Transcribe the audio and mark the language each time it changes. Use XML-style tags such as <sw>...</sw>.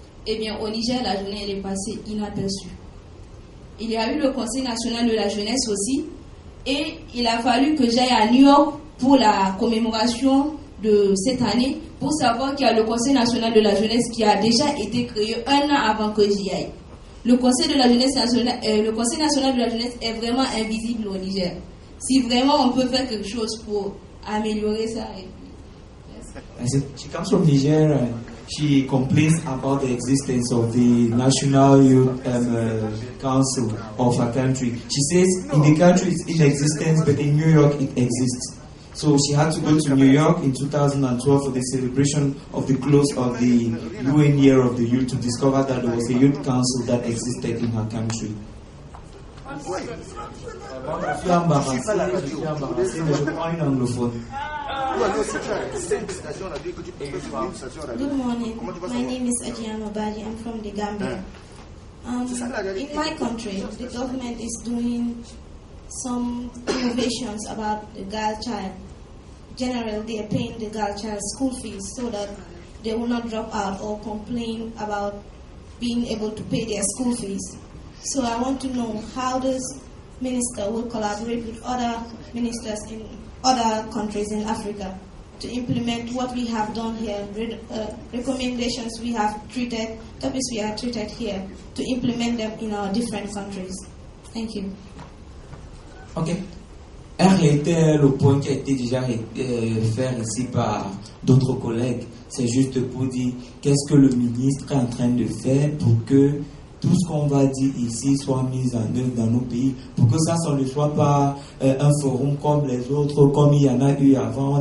<fr>Eh bien, au Niger, la journée elle est passée inaperçue. Il y a eu le Conseil national de la jeunesse aussi, et il a fallu que j'aille à New York pour la commémoration de cette année, pour savoir qu'il y a le Conseil national de la jeunesse qui a déjà été créé un an avant que j'y aille. Le Conseil national de la jeunesse est vraiment invisible au Niger. Si vraiment on peut faire quelque chose pour améliorer ça.</fr> <en>She comes from Niger and she complains about the existence of the National Youth Council of her country. She says in the country it's in existence, but in New York it exists. So she had to go to New York in 2012 for the celebration of the close of the UN Year of the Youth to discover that there was a youth council that existed in her country.</en> <fr>Je suis embarrassé, mais je prends une anglophone.</fr> <en>Good morning. My name is Adiyama Badi. I'm from the Gambia. In my country, the government is doing some innovations about the girl child. Generally, they are paying the girl child school fees so that they will not drop out or complain about being able to pay their school fees. So I want to know how this minister will collaborate with other ministers in other countries in Africa to implement what we have done here, recommendations we have treated, topics we have treated here, to implement them in our different countries. Thank you. Ok.</en> <fr>En réalité, le point qui a été déjà fait ici par d'autres collègues, c'est juste pour dire qu'est-ce que le ministre est en train de faire pour que tout ce qu'on va dire ici soit mis en œuvre dans nos pays, pour que ça ne soit pas un forum comme les autres, comme il y en a eu avant.</fr>